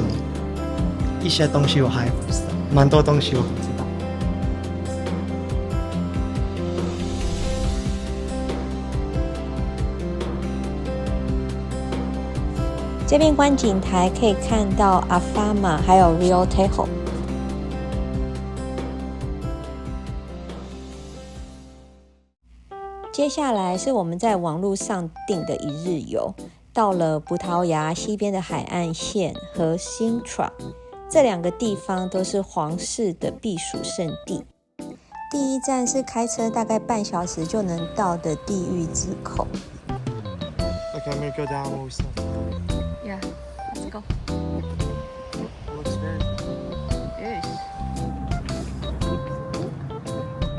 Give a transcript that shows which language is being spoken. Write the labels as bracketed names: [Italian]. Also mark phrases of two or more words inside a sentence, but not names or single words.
[Chinese] 一些東西我還不知道，蠻多東西我不知道。這邊觀景台可以看到阿法瑪還有 Rio Tejo。接下來是我們在網絡上訂的一日遊，到了葡萄牙西邊的海岸線和 Sintra， 這兩個地方都是皇室的避暑勝地。第一站是開車大概半小時就能到的地獄之口。 [English] Okay, I'm gonna go down what we said. Yeah, let's go. It looks very good. It is.